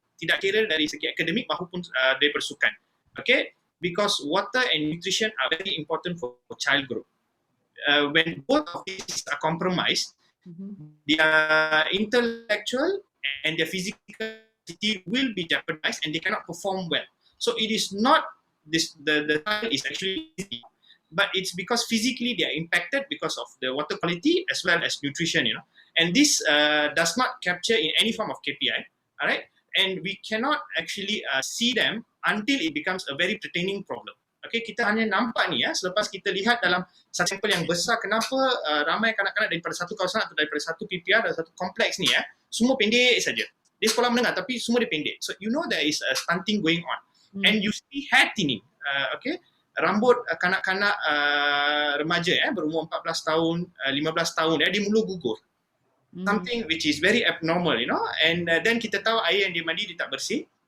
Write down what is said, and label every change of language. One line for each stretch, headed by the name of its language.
Malay: Tidak kira dari segi akademik maupun dari persukan.
English: Okay, because water and nutrition are very important for child growth. When both of these are compromised, their intellectual and their physical will be jeopardized and they cannot perform well. So it is not the child is actually easy, but it's because physically they are impacted because of the water quality as well as nutrition, and this does not capture in any form of KPI, all right, and we cannot actually see them until it becomes a very pertaining problem.
Malay: Okay, kita hanya nampak ni selepas kita lihat dalam satu sampel yang besar kenapa ramai kanak-kanak daripada satu kawasan atau daripada satu PPR dan satu kompleks ni semua pendek saja. Dia sekolah menengah tapi semua dia pendek.
English: So you know there is a stunting going on. And you see hair thinning, okay?
Malay: Rambut kanak-kanak remaja berumur 14 tahun, 15 tahun dia mula gugur.
English: Something which is very abnormal, and then
Malay: kita tahu air yang dia mandi dia tak bersih.